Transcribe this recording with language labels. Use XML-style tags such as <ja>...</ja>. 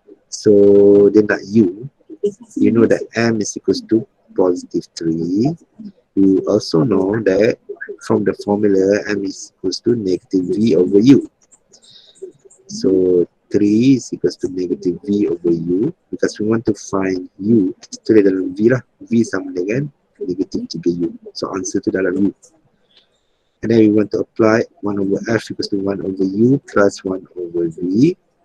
<en>So</en> <ms>dia nak</ms> <en>U. You know that M is equals to positive 3. You also know that from the formula M is equals to negative V over U. So 3 is equals to negative V over U. Because we want to find U,</en> <ms>kita tulis dalam V lah. V sama dengan negative 3U. So answer tu dalam U.</ms> <en>And then we want to apply 1 over F equals to 1 over U plus 1 over V.</en>